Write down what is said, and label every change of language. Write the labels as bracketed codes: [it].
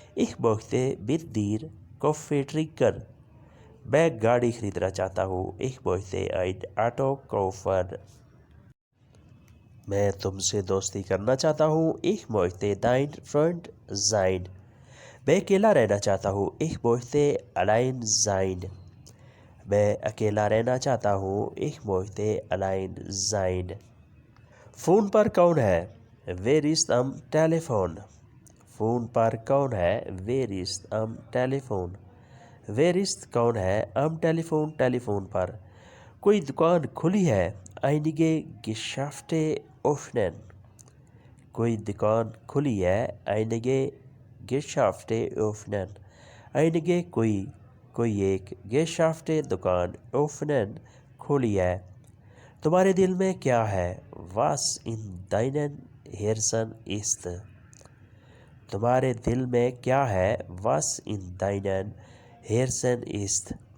[de] Ich möchte mit dir Kaffee trinken, [ur] मैं गाड़ी खरीदना चाहता हूँ। [de] Ich möchte ein Auto kaufen, [ur] मैं तुमसे दोस्ती करना चाहता हूँ। [de] Ich möchte dein Freund sein, [ur] मैं अकेला रहना चाहता हूँ। [de] Ich möchte allein sein, [ur] मैं अकेला रहना चाहता हूँ। [de] Ich möchte allein sein। [ur] Phone पर कौन है। [de] Wer ist am Telefon, [ur] phone पर कौन है। [de] Wer ist am Telefon, Wer ist [ur] कौन है। [de] am Telefon [ur] टेलीफोन पर। कोई दुकान खुली है। [de] Einige Geschäfte öffnen, [ur] کوئی دکان کھلی ہے. [de] Einige Geschäfte öffnen. [ur] Einige کوئی ایک Geschäfte دکان öffnen کھلی ہے. تمہارے دل میں کیا ہے؟ [de] Was in deinem Herzen ist. [ur] تمہارے دل میں کیا ہے؟ [de] Was in deinem Herzen ist.